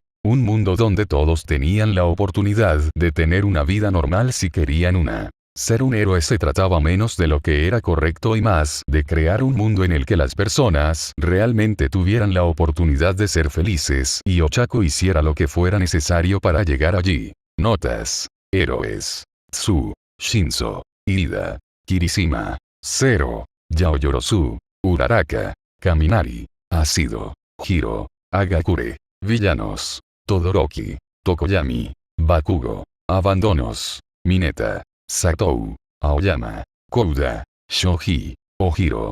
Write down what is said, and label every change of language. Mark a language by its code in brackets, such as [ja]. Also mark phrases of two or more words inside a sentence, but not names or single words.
[es] Un mundo donde todos tenían la oportunidad de tener una vida normal si querían una. Ser un héroe se trataba menos de lo que era correcto y más de crear un mundo en el que las personas realmente tuvieran la oportunidad de ser felices y Ochako hiciera lo que fuera necesario para llegar allí. Notas. Héroes. Tsu. Shinzo. Ida. Kirishima. Zero. Yaoyorozu. Uraraka. Kaminari. Asido. Hiro. Agakure. Villanos. Todoroki. Tokoyami. Bakugo. Abandonos. Mineta. Satou. Aoyama. Kouda. Shoji. Ojiro.